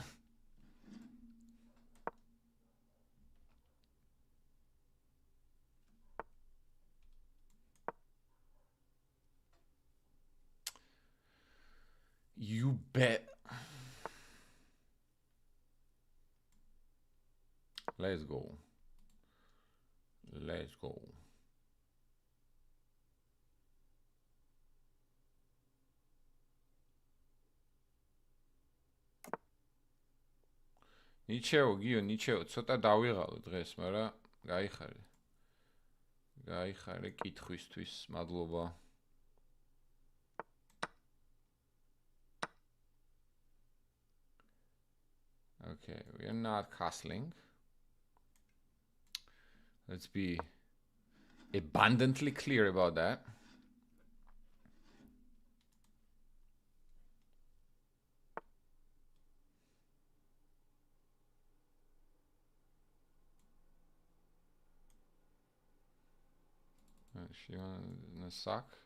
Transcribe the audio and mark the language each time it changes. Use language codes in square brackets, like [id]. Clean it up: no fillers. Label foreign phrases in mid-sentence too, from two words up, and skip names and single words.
[en] You bet. Let's go. Let's go. [ka] ნიჩეო გიო ნიჩეო ცოტა დავიღალო დღეს, მაგრამ გაიხარე. გაიხარე კითხვისთვის, მადლობა. [en] Okay, we are not castling. Let's be abundantly clear about that. She wanna suck.